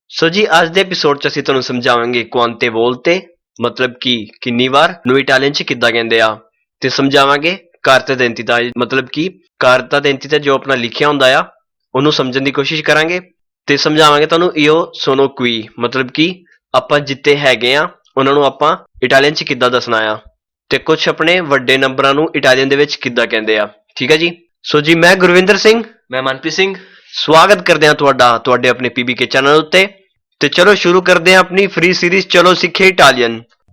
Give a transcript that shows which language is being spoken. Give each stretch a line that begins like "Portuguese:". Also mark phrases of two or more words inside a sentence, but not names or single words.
Punjabi: ਸੋ ਜੀ ਅੱਜ ਦੇ ਐਪੀਸੋਡ 'ਚ ਅਸੀਂ ਤੁਹਾਨੂੰ ਸਮਝਾਵਾਂਗੇ
Italian: quante volte
Punjabi: ਮਤਲਬ ਕਿ ਕਿੰਨੀ ਵਾਰ ਨੂੰ ਇਟਾਲੀਅਨ 'ਚ ਕਿੱਦਾਂ ਕਹਿੰਦੇ ਆ ਤੇ ਸਮਝਾਵਾਂਗੇ
Italian: carta d'identità
Punjabi: ਮਤਲਬ ਕਿ
Italian: carta d'identità
Punjabi: ਜੋ ਆਪਣਾ ਲਿਖਿਆ ਹੁੰਦਾ ਆ ਉਹਨੂੰ ਸਮਝਣ ਦੀ ਕੋਸ਼ਿਸ਼ ਕਰਾਂਗੇ ਤੇ ਸਮਝਾਵਾਂਗੇ ਤੁਹਾਨੂੰ
Italian: io sono qui
Punjabi: ਮਤਲਬ ਕਿ ਆਪਾਂ ਜਿੱਤੇ ਹੈਗੇ ਆ ਉਹਨਾਂ ਨੂੰ ਆਪਾਂ ਇਟਾਲੀਅਨ 'ਚ ਕਿੱਦਾਂ ਦੱਸਣਾ ਆ ਤੇ ਕੁਝ ਆਪਣੇ ਵੱਡੇ ਨੰਬਰਾਂ ਨੂੰ ਇਟਾਲੀਅਨ ਦੇ ਵਿੱਚ ਕਿੱਦਾਂ ਕਹਿੰਦੇ ਆ ਠੀਕ ਹੈ ਜੀ। ਸੋ ਜੀ ਮੈਂ ਗੁਰਵਿੰਦਰ ਸਿੰਘ ਮੈਂ ਮਨਪ੍ਰੀਤ ਸਿੰਘ ਸਵਾਗਤ ਕਰਦੇ ਹਾਂ ਤੁਹਾਡੇ ਆਪਣੇ PBK ਚੈਨਲ ਉੱਤੇ ਤੇ ਚਲੋ ਸ਼ੁਰੂ ਕਰਦੇ ਹਾਂ ਆਪਣੀ
English: free series
Punjabi: ਚਲੋ ਸਿੱਖੇ ਇਟਾਲੀਅਨ।